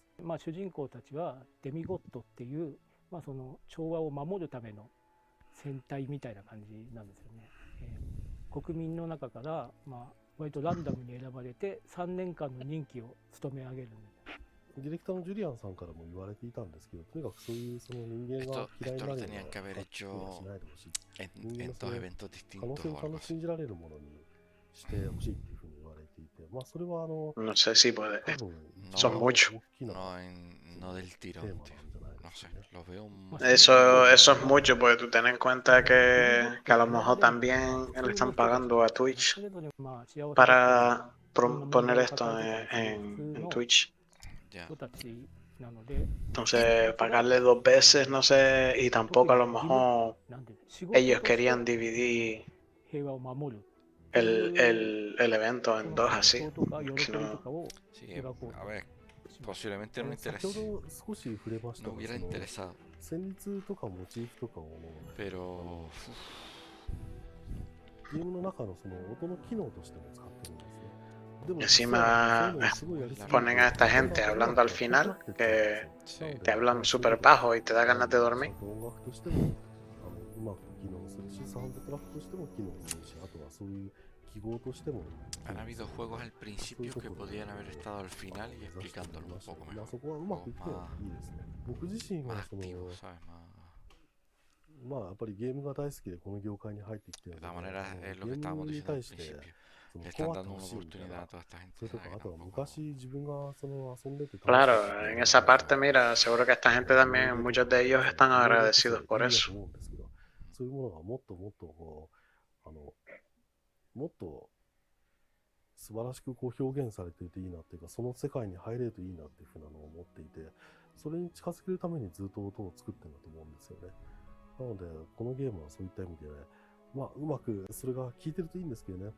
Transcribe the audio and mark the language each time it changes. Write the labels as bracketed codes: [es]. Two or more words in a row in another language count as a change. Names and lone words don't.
[ja] 主人公たちはデミゴットっていう、その調和を守るための戦隊みたいな感じなんですよね。国民の中から、割とランダムに選ばれて3年間の任期を務め上げるみたいな。ディレクターのジュリアンさんからも言われていたんですけど、とにかくそういうその人間が [es] Esto, [ja] 嫌いに [es] esto [ja] な [es] lo [ja] るよ [es] tenían que [ja] う [es] haber [ja] な作品はし [es] hecho [ja] ないでほしい。 [es] en, [ja] 人間 [es] en [ja] のそ [es] dos [ja] の [es] eventos [ja] 可能 [es] distintos [ja] 性を [es] o [ja] ちゃん [es] algo [ja] と [es] así. [ja] 信じられるものにしてほしいっていうふうに言われていて、まあそれは [es] No sé si puede. [ja] 多分一 [es] Son [ja] 番 [es] muchos. [ja] 大きな [es] No del [ja] テー [es] tirón, [ja] マ [es] tío. [ja] なんじゃないで [es] No [ja] す [es] sé, [ja] かね。 [es] lo veo muy... Eso es mucho, porque tú ten en cuenta que a lo mejor también le están pagando a Twitch [ja] それぞれまあ幸せだったり [es] para [ja] いろんな問 [es] poner [ja] 題を [es] esto [ja] 抱えてたりする普 [es] en [ja] 通の [es] Twitch. [ja] 人たちなので、 [es] Entonces, pagarle 2 veces, no sé, y tampoco a lo mejor [ja] なんで仕事 [es] ellos [ja] として [es] querían dividir [ja] 平和を守るっていう [es] el evento [ja] そ [es] en [ja] の [es] dos [ja] 葛 [es] así. [ja] 藤とか喜び [es] Si [ja] と [es] no, [ja] かを [es] Sí, [ja] 描こう [es] a [ja] と [es] ver, [ja] します。 [es] posiblemente no [ja] 先ほ [es] interese. [ja] ど少し触れました [es] No [ja] が、 [es] hubiera [ja] その [es] interesado. [ja] 旋律とかモチーフとかを [es] Pero... [ja] ゲームの中のその音の機能としても使ってるんですね。でも [es] encima ponen a esta gente hablando al final que te hablan súper bajo y te da ganas de dormir. [ja] 音楽としてもうまく機能するし、サウンドトラックとしても機能するし、あとはそういう記号としても [es] Han habido juegos al principio que podían haber estado al final y explicándolo un poco [ja] まあ [es] mejor. [ja] そこはうまくいっていいですね。僕自身はその [es] ¿sabes? [ja] まあやっぱりゲームが大好きでこの業界に入ってきてるので、 [es] De todas maneras, es [ja] ゲ [es] lo que [ja] ー [es] estábamos [ja] ムに [es] diciendo [ja] 対 [es] al [ja] して [es] principio. [ja] その [es] Le están [ja] 困って [es] dando [ja] ほ [es] una [ja] しいみたい [es] oportunidad [ja] な、 [es] a toda esta gente. [ja] それと [es] ¿sabes? [ja] かあとは [es] Tampoco... [ja] 昔自分がその遊んでて楽しかった [es] Claro, en esa parte, mira, seguro que esta gente también, muchos de ellos están agradecidos por [ja] いいな [es] eso. [ja] と思うんですけど、そういうものがもっともっとこうもっと素晴らしくこう表現されていていいなっていうか、その世界に入れるといいなっていうふうなのを思っていて、それに近づけるためにずっと音を作ってるんだと思うんですよね。なのでこのゲームはそういった意味で、まあうまくそれが効いてるといいんですけどね。